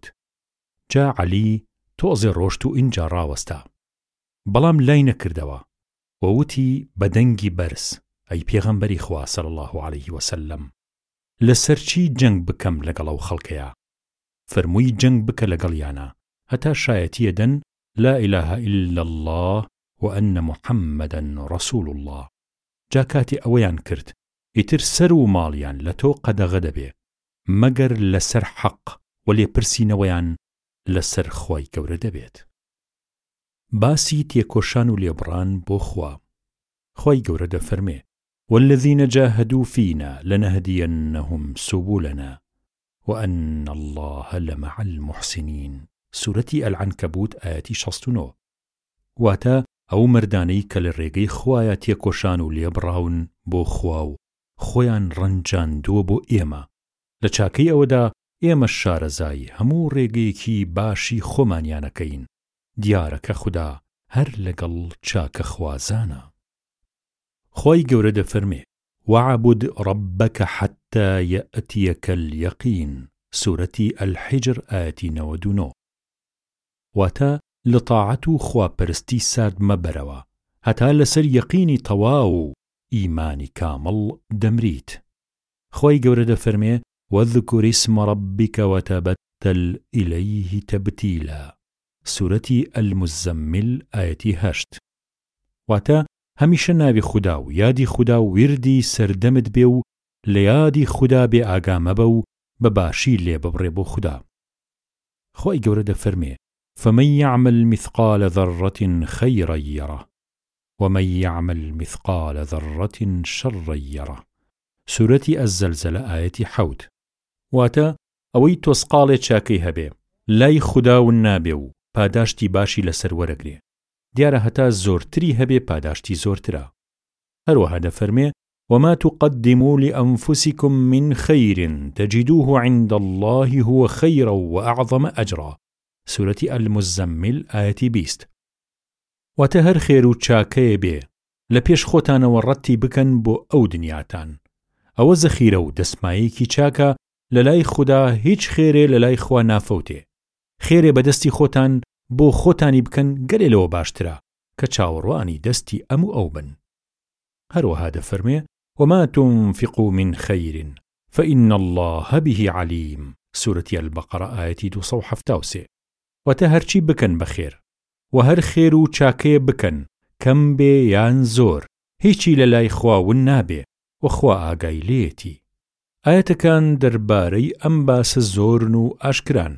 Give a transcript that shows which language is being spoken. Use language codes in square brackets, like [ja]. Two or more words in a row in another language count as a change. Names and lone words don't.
[ckb] جا علی تۆزێ ڕۆشت و ئینجا ڕاوەستا بەڵام لای نەکردەوە ووتی بەدەنگی بەرز ئەی پێغەمبەری خوا [ar] صلی الله عليه وسلم [ckb] لەسەر چی جەنگ بکەم لەگەڵ ئەو خەڵکەیە؟ فەرمووی جەنگ بکە لەگەڵیانە هەتا شایەتیە دەن [ar] لا إله إلا الله وأن محمدا رسول الله. [ckb] جا کاتی ئەوەیان کرد ئیتر سەر و ماڵیان لە تۆ قەدەغە دەبێ مەگەر لەسەر حەق و لێپرسینەوەیان لەسەر خۆی گەورە دەبێت. باسی تێکۆشان و لێبڕان بۆ خوا. خۆی گەورە دەفەرمێ [ar] والذين جاهدوا فينا لنهدينهم سبلنا وأن الله لمع المحسنين. [ckb] سورەتی العنکەبوت ئاەتی 69. واتە ئەو مردانەی کە لە ڕێگەی خوایە تێکۆشان و لێبڕاون بۆ خوا و خۆیان ڕەنجاندووە بۆ ئێمە لە چاکەی ئەوەدا ئێمە شارەزای هەموو ڕێگەیەکی باشی خۆمانیانەکەین. دیارەکە خوددا هەر لەگەڵ چاکە خوازانە. خۆی گەورە دەفەرمێ [ar] وعبد ربك حتى يأتيك اليقين. [ckb] سورەتی الحجر ئاەتی 99. واتە لە تاعەت و خواپەرستی سارد مەبەرەوە هەتا لەسەر یەقینی تەواو و ئیمانی کامڵ دەمریت. خۆی گەورە دەفەرمێ [ar] وەذکر اسم ربك وتبتل إليه تبتیلا. [ckb] سورەتی المزەمل ئاەتی 8. واتە هەمیشە ناوی خوددا و یادی خوددا و وردی سەردەمت بێ و لە یادی خوددا بێ ئاگامەبە و بەباشی لێ ببڕێ بۆ خوددا. خۆی گەورە دەفەرمێ [ar] فمن يعمل مثقال ذرة خيرا يره ومن يعمل مثقال ذرة شرا يره. [ckb] سورەتی الزەلزەلە ئاەتی 7. واتە ئەوەی تۆسقاڵێ چاکەی هەبێ لای خوددا و نابێ و پاداشتی باشی لەسەر وەرەگرێ دیارە هەتا زۆرتری هەبێ پاداشتی زۆرترە. هەروەها دەفەرمێ [ar] وما تقدموا لأنفسكم من خير تجدوه عند الله هو خيرا وأعظم أجرا. [ckb] سورەتی المزەمل ئاەتی 20. واتە هەر خێر و چاکەیە بێ لە پێش خۆتانەوە ڕەتی بکەن بۆ ئەو دنیاتان. ئەوە زەخیرە و دەسمایەکی چاکە لە لای خوددا هیچ خێرێ لە لای خوا نافەوتێ. خێرێ بەدەستی خۆتان بۆ خۆتانی بکەن گەلێ لەوە باشترە کە چاوەڕوانی دەستی ئەموو ئەو بن. هەروەها دەفەرمێ [ar] وما تنفقوا من خير فإن الله به عليم. [ckb] سورەتی البەقەرە ئاەتی 273. واتە هەرچی بکەن بەخێر و هەر خێر و چاکەیە بکەن کەم بێ یان زۆر هیچی لە لای خواون نابێ و خوا ئاگای لێتی. ئاەتەکان دەربارەی ئەم باسە زۆرن و ئاشکران.